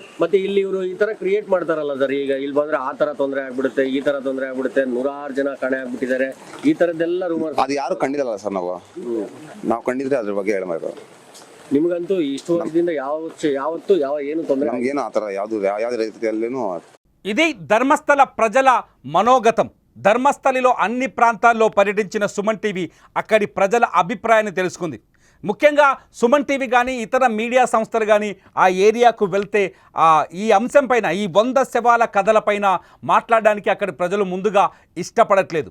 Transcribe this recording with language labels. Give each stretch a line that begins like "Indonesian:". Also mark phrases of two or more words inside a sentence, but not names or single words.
Kannada: ಮತ್ತೆ ಇಲ್ಲಿ ಇವರು ಈ ತರ ಕ್ರಿಯೇಟ್ ಮಾಡ್ತಾರಲ್ಲ ಸರ್, ಈಗ ಇಲ್ಲಿ ಬಂದ್ರೆ ಆ ತರ ತೊಂದರೆ ಆಗ್ಬಿಡುತ್ತೆ, ಈ ತರ ತೊಂದರೆ ಆಗ್ಬಿಡುತ್ತೆ, 100 ಜನ ಕಾಣೆ ಆಗ್ಬಿಟ್ಟಿದ್ದಾರೆ, ಈ ತರದ್ದೆಲ್ಲ ರೂಮರ್. ಅದು ಯಾರು ಕಂಡಿಲ್ಲ ಸರ್. ನಾವು ಕಂಡಿದ್ರೆ ಅದ್ರ ಬಗ್ಗೆ ಹೇಳ್ಬೇಕು. ನಿಮ್ಗಂತೂ ಇಷ್ಟು ವರ್ಷದಿಂದ ಯಾವತ್ತು ಏನು ತೊಂದರೆ ನಮ್ಗೇನು ಆ ಥರ ಯಾವುದೇ ರೀತಿಯಲ್ಲೇನು.
Telugu: ఇది ధర్మస్థల ప్రజల మనోగతం. ధర్మస్థలిలో అన్ని ప్రాంతాల్లో పర్యటించిన సుమన్ టీవీ అక్కడి ప్రజల అభిప్రాయాన్ని తెలుసుకుంది. ముఖ్యంగా సుమన్ టీవీ కానీ ఇతర మీడియా సంస్థలు కానీ ఆ ఏరియాకు వెళ్తే ఈ అంశం పైన, ఈ 100 శవాల కథలపైన మాట్లాడడానికి అక్కడి ప్రజలు ముందుగా ఇష్టపడట్లేదు.